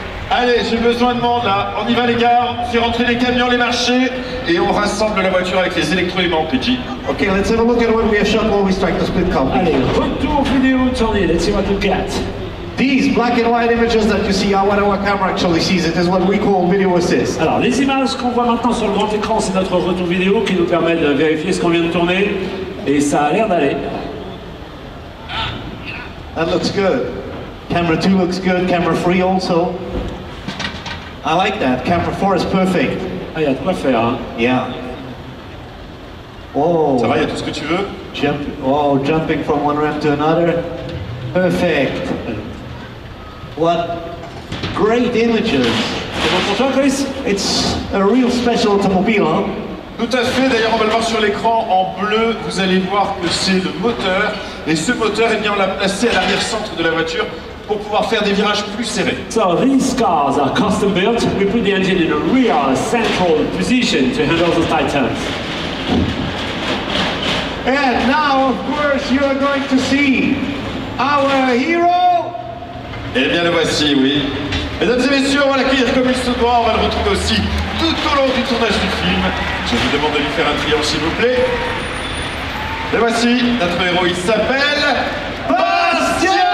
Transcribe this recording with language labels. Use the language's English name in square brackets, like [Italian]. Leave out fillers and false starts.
[French] Allez, j'ai besoin de monde là. On y va les gars, on fait rentrer les camions, les marchés et on rassemble la voiture avec les électroaimants, PG. [English] Okay, let's have a look at what we have shot while we strike the split count. [French] Allez, retour vidéo tourné, [English] let's see what we got. These black and white images that you see are what our camera actually sees. It is what we call video assist. [French] Alors, les images qu'on voit maintenant sur le grand écran, c'est notre retour vidéo qui nous permet de vérifier ce qu'on vient de tourner. Et ça a l'air d'aller. [English] That looks good. Camera 2 looks good. Camera 3 also. I like that. Camera 4 is perfect. [French] Ah, il y a de quoi faire, hein. Yeah. Oh. Ça va, il y a tout ce que tu veux? [English] Jumping from one ramp to another. Perfect. What great images. [French] C'est bon pour toi, Chris? [English] It's a real special automobile, huh? [French] Tout à fait, d'ailleurs on va le voir sur l'écran en bleu, vous allez voir que c'est le moteur, et ce moteur, eh bien, on l'a placé à l'arrière-centre de la voiture pour pouvoir faire des virages plus serrés. [English] So these cars are custom built. We put the engine in a real central position to handle the tight turns. And now, of course, you are going to see our hero. [French] Eh bien le voici, oui. Mesdames et messieurs, on va l'accueillir comme il se doit, on va le retrouver aussi tout au long du tournage du film. Je vous demande de lui faire un triomphe s'il vous plaît. Le voici, notre héros, il s'appelle Bastien.